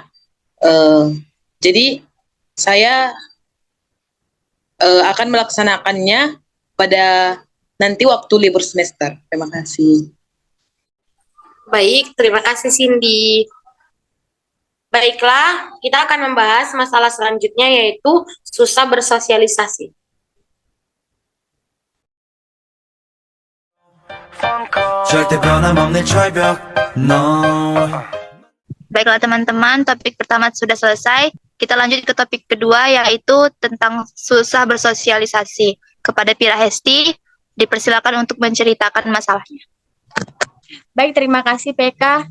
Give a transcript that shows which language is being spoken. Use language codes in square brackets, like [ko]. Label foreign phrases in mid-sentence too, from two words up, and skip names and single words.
[id] Jadi saya akan melaksanakannya pada nanti waktu libur semester. Terima kasih. Baik, terima kasih Cindy. Baiklah, kita akan membahas masalah selanjutnya yaitu susah bersosialisasi. [ko] 절대 변함없는 철벽 no. [id] Baiklah teman-teman, topik pertama sudah selesai. Kita lanjut ke topik kedua, yaitu tentang susah bersosialisasi. Kepada Pira Hesti, dipersilakan untuk menceritakan masalahnya. Baik, terima kasih PK.